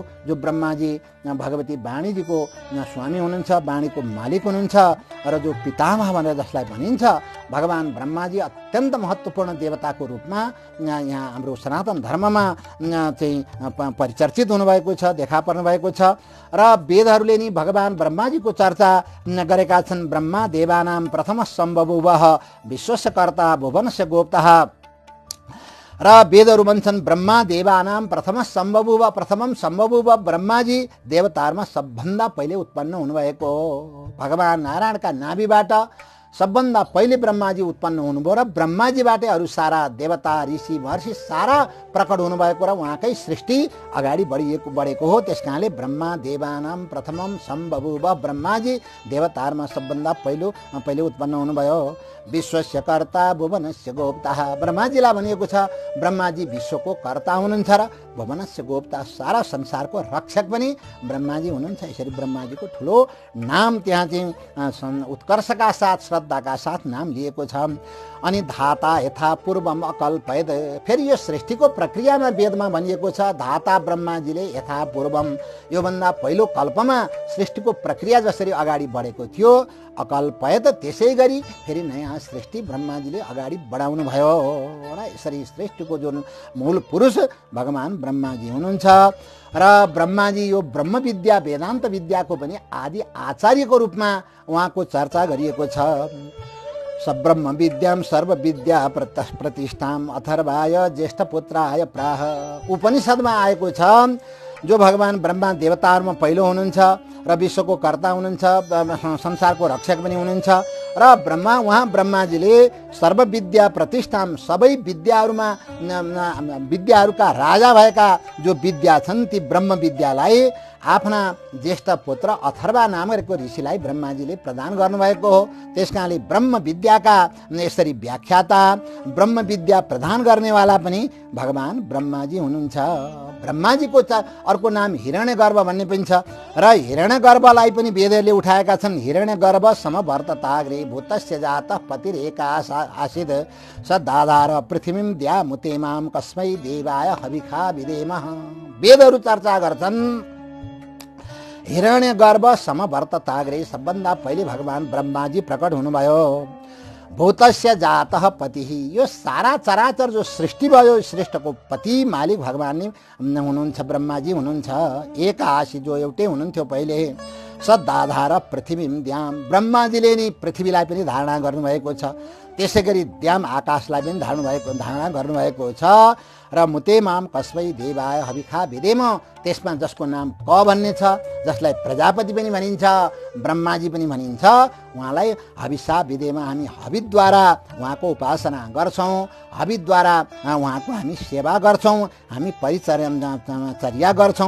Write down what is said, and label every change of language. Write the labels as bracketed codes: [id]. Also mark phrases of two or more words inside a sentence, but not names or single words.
[ne] जो ब्रह्माजी भगवती वाणीजीको स्वामी हुनुहुन्छ, वाणीको मालिक हुनुहुन्छ र जो पितामह भनेर जसलाई भनिन्छ, भगवान ब्रह्माजी अत्यन्त महत्त्वपूर्ण देवताको रूपमा यहाँ हाम्रो सनातन धर्ममा चाहिँ परिचर्चित हुनुभएको छ, देखा पर्नु भएको छ। र वेदहरूले नि भगवान ब्रह्माजीको चर्चा गरेका छन्। [sa] ब्रह्मा देवानां प्रथम सम्भवः विश्वस्य कर्ता भुवनस्य गोप्ता। [ne] र वेदहरू भन्छन् [sa] ब्रह्मा देवानां प्रथमम सम्भवुव [ne] ब्रह्माजी देवताहरूमा सबभन्दा पहिले उत्पन्न हुनुभएको हो। भगवान नारायणका नाभिबाट सबभन्दा पहिले ब्रह्माजी उत्पन्न हुनुभयो र ब्रह्माजीबाटै अरू सारा देवता ऋषि महर्षि सारा प्रकट हुनुभएको र उहाँकै सृष्टि अगाडि बढेको हो। त्यस कारणले [sa] ब्रह्मा देवानां प्रथमम सम्भवुव [ne] ब्रह्माजी देवताहरूमा सबभन्दा पहिले उत्पन्न हुनुभयो। [sa] विश्वस्य कर्ता भुवनस्य गोप्ता। [ne] ब्रह्माजीलाई भनिएको छ ब्रह्माजी विश्वको कर्ता हुनुहुन्छ र [sa] भुवनस्य गोप्ता, [ne] सारा संसारको रक्षक पनि ब्रह्माजी हुनुहुन्छ। यसरी ब्रह्माजीको ठुलो नाम त्यहाँ चाहिँ उत्कर्षका साथ श्रद्धाका साथ नाम लिएको छ। [sa] अनि धाता यथा पूर्वम अकल्पयत, [ne] फेरि यो सृष्टिको प्रक्रियामा वेदमा भनिएको छ धाता ब्रह्माजीले [sa] यथा पूर्वम, [ne] योभन्दा पहिलो कल्पमा सृष्टिको प्रक्रिया जसरी अगाडि बढेको थियो अकल्पयत, त्यसै गरी फेरि नयाँ सृष्टि ब्रह्माजीले अगाडि बढाउनु भयो र यसरी सृष्टिको जुन मूल पुरुष भगवान ब्रह्माजी हुनुहुन्छ। र ब्रह्माजी यो ब्रह्म विद्या वेदान्त विद्याको पनि आदि आचार्यको रूपमा उहाँको चर्चा गरिएको छ। [sa] सब्रह्म विद्याम सर्व विद्या प्रतिष्ठाम अथर्वाय ज्येष्ठ पुत्राय प्राह, [ne] उपनिषदमा आएको छ जो भगवान ब्रह्मा देवताहरूमा पहिलो हुनुहुन्छ र विश्वको कर्ता हुनुहुन्छ, संसारको रक्षक पनि हुनुहुन्छ। र उहाँ ब्रह्माजीले [sa] सर्व विद्या प्रतिष्ठाम, [ne] सबै विद्याहरूमा विद्याहरूका राजा भएका जो विद्या छन् ती ब्रह्म विद्यालाई आफ्ना ज्येष्ठ पुत्र अथर्वा नामक ऋषिलाई ब्रह्माजीले प्रदान गर्नुभएको हो। त्यसकारणले ब्रह्म विद्याका यसरी व्याख्याता, ब्रह्म विद्या प्रदान गर्नेवाला पनि भगवान ब्रह्माजी हुनुहुन्छ। ब्रह्माजीको अर्को नाम हिरण्यगर्भ भन्ने पनि छ र हिरण्यगर्भलाई पनि वेदहरूले उठाएका छन्। [sa] हिरण्यगर्भ समभर्तताग्रे भूतस्य जातः पतिरेका आसीत् स दाधार पृथ्वीं द्यामुतेमां कस्मै देवाय हविखा विदेमः। [ne] वेदहरू चर्चा गर्छन् [sa] हिरण्यगर्भ समभर्तताग्रे, [ne] सबभन्दा पहिले भगवान ब्रह्माजी प्रकट हुनुभयो। [sa] भूतस्य जातः पतिः, [ne] यो सारा चराचर जो सृष्टि भयो सृष्टिको पति मालिक भगवान नै हुनुहुन्छ, ब्रह्माजी हुनुहुन्छ। [sa] एक आशी [ne] जो एउटै हुनुहुन्थ्यो पहिले। [sa] सदाधार पृथ्वीं द्याम, [ne] ब्रह्माजीले नै पृथ्वीलाई पनि धारणा गर्नुभएको छ। त्यसै गरी द्याम आकाशलाई पनि धारणा गर्नुभएको छ। [sa] र मुतेमाम कस्मै देवाय हविखा विदेम, [ne] त्यसमा जसको नाम क भन्ने छ, जसलाई प्रजापति पनि भनिन्छ ब्रह्माजी पनि भनिन्छ, उहाँलाई [sa] हविषा विदेमा [ne] हामी हविद्वारा उहाँको उपासना गर्छौँ, हविद्वारा उहाँको हामी सेवा गर्छौँ, हामी परिचर्या गर्छौँ।